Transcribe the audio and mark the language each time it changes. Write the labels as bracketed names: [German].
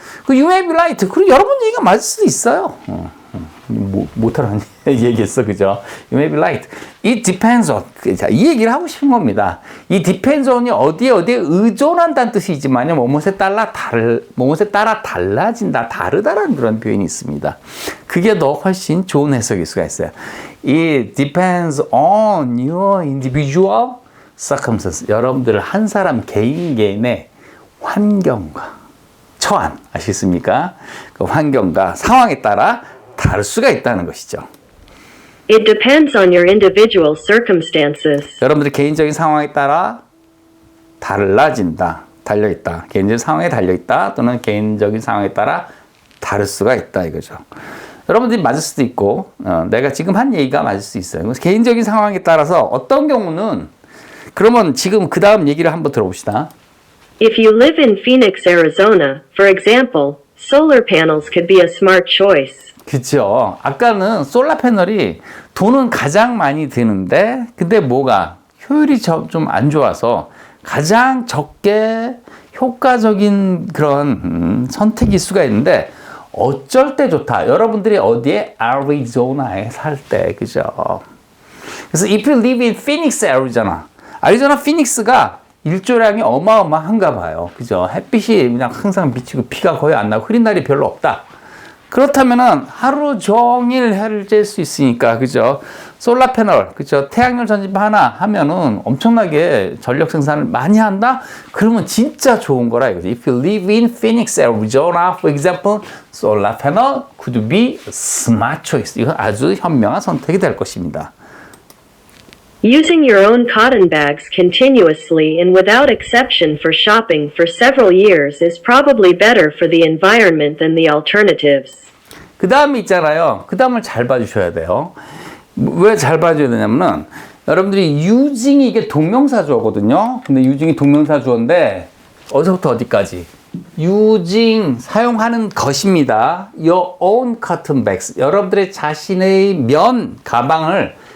[Korean] 그 [English] you may be right, [Korean] 그리고 여러분 얘기가 맞을 수도 있어요. 못하라는 얘기했어, 그죠? [English] You may be right. It depends on. [Korean] 자, 이 얘기를 하고 싶은 겁니다. 이 [English] depends on [Korean] 이 어디에 의존한다는 뜻이지만요, 뭐뭇에 따라 달라진다, 다르다라는 그런 표현이 있습니다. 그게 더 훨씬 좋은 해석일 수가 있어요. [English] It depends on your individual circumstances. [Korean] 여러분들 한 사람 개인의 환경과 처한, 아시겠습니까? 그 환경과 상황에 따라 다를 수가 있다는 것이죠. [English] It depends on your individual circumstances. [Korean] 여러분들의 개인적인 상황에 따라 달라진다, 달려있다. 개인적인 상황에 달려있다 또는 개인적인 상황에 따라 다를 수가 있다 이거죠. 여러분들이 맞을 수도 있고 내가 지금 한 얘기가 맞을 수 있어요. 그래서 개인적인 상황에 따라서 어떤 경우는 그러면 지금 그 다음 얘기를 한번 들어봅시다. [English] If you live in Phoenix, Arizona, for example, solar panels could be a smart choice. [Korean] 그렇죠. 아까는 솔라 패널이 돈은 가장 많이 드는데 근데 뭐가 효율이 좀 안 좋아서 가장 적게 효과적인 그런 선택일 수가 있는데 어쩔 때 좋다. 여러분들이 어디에? 애리조나에 살 때, 그죠? 그래서 [English] if you live in Phoenix, Arizona, [Korean] 애리조나 피닉스가 일조량이 어마어마한가 봐요. 그죠? 햇빛이 그냥 항상 비치고 비가 거의 안 나고 흐린 날이 별로 없다. 그렇다면은 하루 종일 해를 쬐 수 있으니까, 그죠? 솔라 패널, 그죠? 태양열 전지파 하나 하면은 엄청나게 전력 생산을 많이 한다? 그러면 진짜 좋은 거라 이거죠. [English] If you live in Phoenix, Arizona, for example, solar panel could be a smart choice. [Korean] 이건 아주 현명한 선택이 될 것입니다. [English] Using your own cotton bags continuously and without exception for shopping for several years is probably better for the environment than the alternatives. [Korean] 그 다음에 있잖아요. 그 다음을 잘 봐주셔야 돼요. 왜 잘 봐줘야 되냐면은 여러분들이 using이 이게 동명사주어거든요. 근데 using이 동명사주어인데 어디서부터 어디까지? using, 사용하는 것입니다. [English] Your own cotton bags. [Korean] 여러분들의 자신의 면 가방을